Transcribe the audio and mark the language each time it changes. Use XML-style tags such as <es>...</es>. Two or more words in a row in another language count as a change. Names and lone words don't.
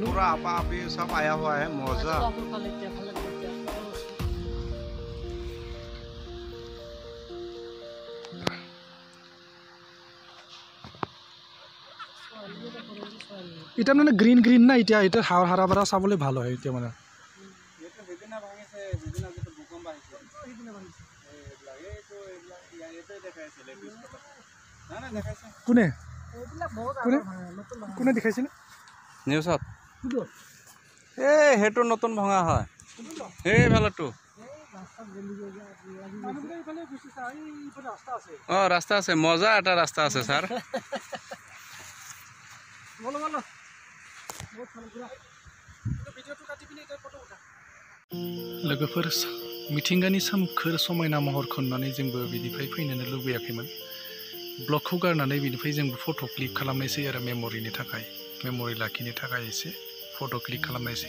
<hi>पूरा आपा आपी सब आया हुआ है, मजा।</hi> <as>এটা মানে গ্ৰীণ না, এতিয়া এটা হাৰা ভৰা চাবলৈ ভাল হয় এতিয়া মানে। কোনে কোনে দেখাইছিলে নিউজত? সেইটো নতুন ভঙা হয়, সেইফালেতো। ৰাস্তা আছে, মজা এটা ৰাস্তা আছে ছাৰ।</as> <brx>लोगोफोर, मिथिंगानि सोमखोर समायना महरखौ नुनानै जोंबो बिनिफ्राय फैनोनो लुबैयाखैमोन। ब्लगखौ गारनानै बिनिफ्राय जोंबो</brx> <en>photo click</en> <brx>खालामनायसै आरो मेम'रि लाखिनो थाखाय एसे</brx> <en>photo click</en> <brx>खालामनायसै।</brx>